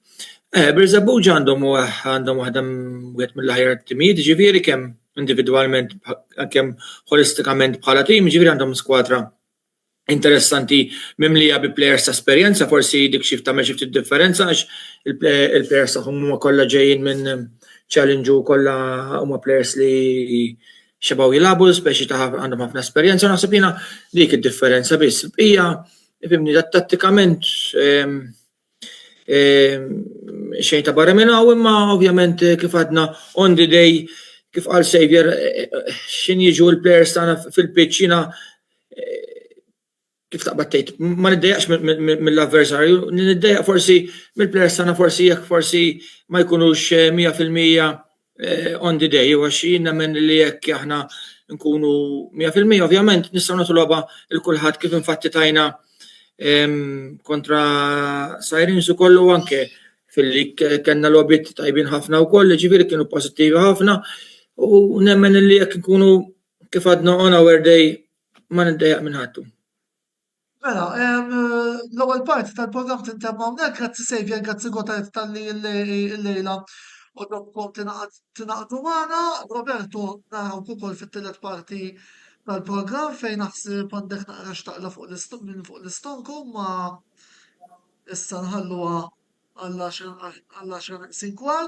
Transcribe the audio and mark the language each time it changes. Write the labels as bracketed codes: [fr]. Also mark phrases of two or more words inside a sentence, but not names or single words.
[mt] Bir-Zabbuġa għandhom waħda wieħed mill-aħjar timijiet, ġifieri kemm individwalment kemm holistikament bħala tim, ġifieri għandhom skwadra interessanti mimlija bi players ta' esperjenza, forsi dik xi tagħmel xi ftit differenza għax il-players tagħhom huma kollha ġejjin minn challenge u kollha huma players li xebgħu jilagħbu, speċi ta' għandhom ħafna esperjenza, naħseb jiena dik id-differenza biss. Hija fimni tattikament xejn ta' barra minn hawn, imma ovvjament kif għadna [en] on the day [mt] kif qal Xavier x'in jiġu l-players tagħna fil-pitch jiena kif taqbad tgħid ma niddejjaqx mill-avversarju, niddejjaq forsi mill-players tagħna forsi jekk forsi ma jkunux 100% [en] on the day, [mt] għax jien nemmen li jekk aħna nkunu 100% ovvjament nistgħu nagħtu logħba il kulħadd kif infatti tajna kontra Sirens ukoll anke fil-lig kellna logħbiet tajbin ħafna wkoll, ġifieri kienu pożittivi ħafna u nemmen li jekk nkunu kif għadna [en] on our day [mt] ma niddejjaq minn ħadd. Mela, l-ewwel parti tal-programm tintemm hawnhekk, grazzi Xavier, grazzi Gotthard tal-li l-lejla u dobkom tingħaqdu magħna. Roberto naraw ukoll fit-tielet parti tal-programm fejn naħseb għandek naqra xtaqla fuq l-istonku, ma issa nħalluha għall-10 kwart.